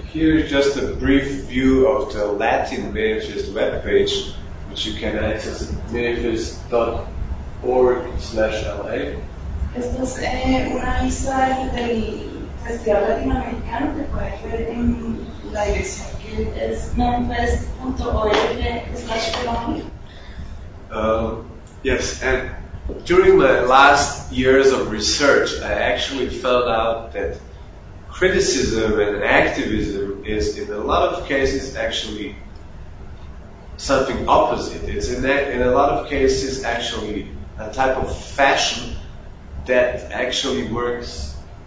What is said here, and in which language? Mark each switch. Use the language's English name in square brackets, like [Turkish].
[English] Here is just a brief view of the Latin Manifest webpage, which you can access at manifest.org/LA. [Spanish] Esto es una lista del festival latinoamericano que puedes ver en la dirección que es manifest.org/colombia. [English] Yes, and during my last years of research, I actually found out that criticism and activism is in a lot of cases actually something opposite. It's in a lot of cases actually a type of fashion that actually works.